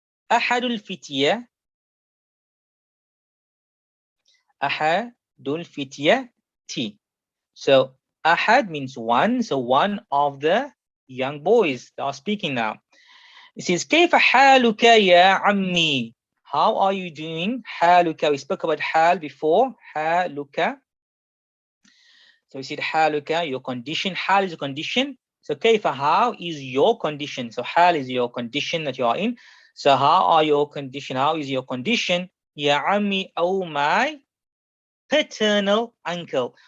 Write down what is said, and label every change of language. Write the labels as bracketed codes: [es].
[ar] Ahadul fitya. Ahadul fityati. [en] So ahad means one, so one of the young boys that are speaking now. It says, [ar] كيف حالك يا عمي? [en] How are you doing? حالك, we spoke about hal before. [ar] حالك. [en] So we said حالك, your condition. Hal is a condition. So [ar] كيف, [en] how is your condition? So hal is your condition that you are in. So how are your condition? How is your condition? [ar] يا عمي, [en] oh my paternal uncle.